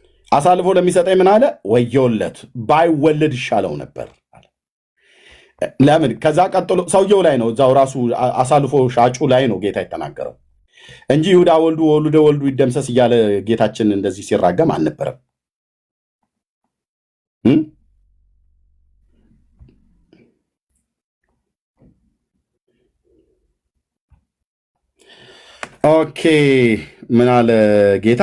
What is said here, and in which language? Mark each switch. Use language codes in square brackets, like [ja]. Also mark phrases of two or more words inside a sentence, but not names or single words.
[am] አሳልፎ ለሚሰጠኝ ምን አለ? ወየውለት ባይወለድ ይሻለው ነበር። ለምን? ከዛ ቀጥሎ ሰውየው ላይ ነው፣ እዛው ራሱ አሳልፎ ሻጩ ላይ ነው ጌታ የተናገረው እንጂ [gez] ይሁዳ ወልዱ ወልደ ወልዱ ይደምሰስ [am] እያለ ጌታችን እንደዚህ ሲራገም አልነበረም። ኦኬ ምን አለ ጌታ?